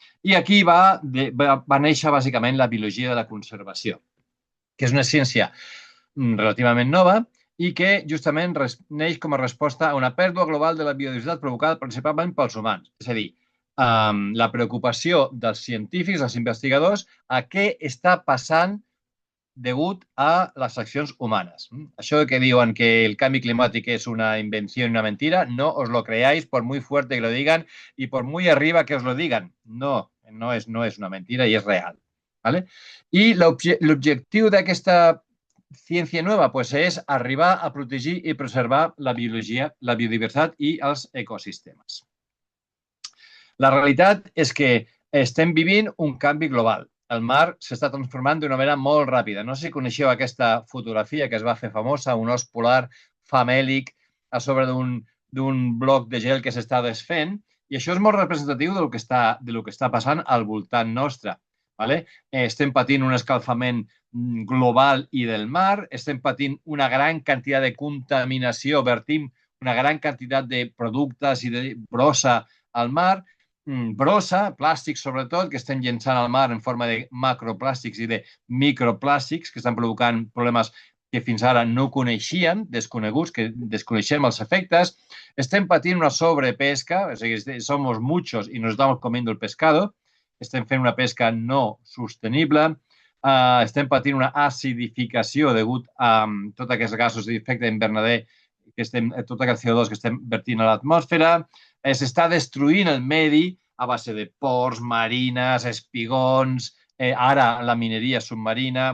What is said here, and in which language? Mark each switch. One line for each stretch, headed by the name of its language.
Catalan: I aquí va néixer bàsicament la biologia de la conservació, que és una ciència relativament nova i que justament neix com a resposta a una pèrdua global de la biodiversitat provocada principalment pels humans. És a dir, la preocupació dels científics, dels investigadors, a què està passant degut a les accions humanes. Això que diuen que el canvi
Spanish: climático es una invención y una mentira, no os lo creáis por muy fuerte que lo digan y por muy arriba que os lo digan. No, no es una mentira y es real. ¿Vale?
Catalan: I l'objectiu d'aquesta ciència nova pues, és arribar a protegir i preservar la biologia, la biodiversitat i els ecosistemes. La realitat és que estem vivint un canvi global. El mar s'està transformant d'una manera molt ràpida. No sé si coneixeu aquesta fotografia que es va fer famosa, un os polar famèlic a sobre d'un bloc de gel que s'està desfent, i això és molt representatiu del que està passant al voltant nostre. Vale? Estem patint un escalfament global i del mar, estem patint una gran quantitat de contaminació, vertim una gran quantitat de productes i de brossa al mar, brossa, plàstics sobretot, que estem llençant al mar en forma de macroplàstics i de microplàstics que estan provocant problemes que fins ara no coneixíem, desconeguts, que desconeixem els efectes. Estem patint una sobrepesca, o sigui,
Spanish: somos muchos y nos estamos comiendo el pescado.
Catalan: Estem fent una pesca no sostenible. Estem patint una acidificació degut a tots aquests gasos d'efecte hivernader, tot aquest CO2 que estem vertint a l'atmosfera. S'està destruint el medi a base de ports, marines, espigons, ara la mineria submarina.